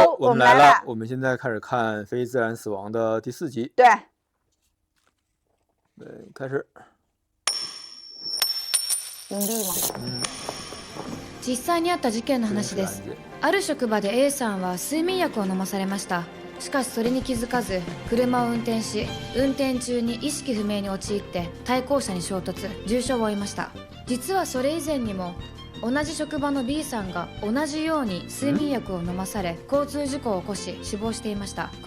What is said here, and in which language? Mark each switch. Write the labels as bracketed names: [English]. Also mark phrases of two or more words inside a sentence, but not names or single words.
[Chinese] 们来了，我们现在开始看《非自然死亡》的第4集。对，开始。用力吗？ [Japanese] 実際にあった事件の話です。ある職場で A さんは睡眠薬を飲まされました。しかしそれに気づかず車を運転し、運転中に意識不明に陥って対向車に衝突、重傷を負いました。実はそれ以前にも同じ職場の B さんが同じように睡眠薬を飲まされ交通事故を起こし死亡していました。